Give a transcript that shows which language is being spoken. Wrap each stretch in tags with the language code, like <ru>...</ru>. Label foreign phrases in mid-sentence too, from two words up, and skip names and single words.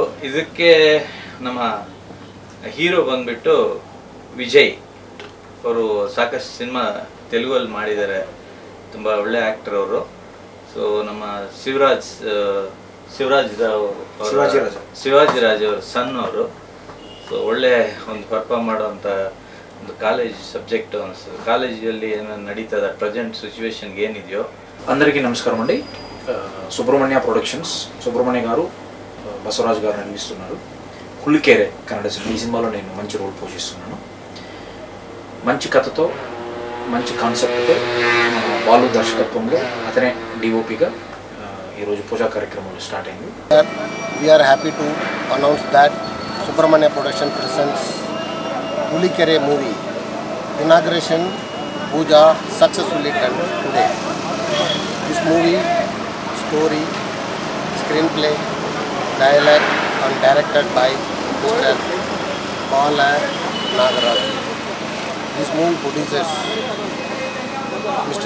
<kn>ಇದಕ್ಕೆ ನಮ್ಮ ಹೀರೋ ಬಂದುಬಿಟ್ಟು ವಿಜಯ್ ಅವರು ಸಾಕಷ್ಟು ಸಿನಿಮಾ ತೆಲುಗಲ್ಲಿ ಮಾಡಿದ್ದಾರೆ, ತುಂಬ ಒಳ್ಳೆ ಆ್ಯಕ್ಟರ್ ಅವರು. ಸೊ ನಮ್ಮ ಶಿವಾಜಿ ರಾಜ್ ಅವರು ಸನ್ ಅವರು. ಸೊ ಒಳ್ಳೆ ಒಂದು ಪರ್ಫಾರ್ಮ್ ಮಾಡೋವಂಥ ಒಂದು</kn> <en>college subject</en> <kn>ಅನಿಸ್ತದೆ. ಕಾಲೇಜಲ್ಲಿ ಏನೇನು ನಡೀತದೆ</kn> <en>present situation</en> <kn>ఏనిదయో.</kn> <te>అందరికీ నమస్కారం అండి. సుబ్రహ్మణ్య ప్రొడక్షన్స్ సుబ్రహ్మణ్య గారు, బసవరాజు గారు నిర్మిస్తున్నారు హులికెరే కన్నడ సినిమా. ఈ సినిమాలో నేను మంచి రోల్ పోషిస్తున్నాను. మంచి కథతో మంచి కాన్సెప్ట్తో బాలు దర్శకత్వంలో అతనే DOPగా ఈరోజు పూజా కార్యక్రమాలు స్టార్ట్ అయింది.</te> <en>We are happy to announce that Subrahmanya Production presents Hulikere movie. Inauguration puja successfully done today. This movie, story, screenplay, dialogue and directed by Mr. Bala Nagaraj. This movie producers Mr.</en>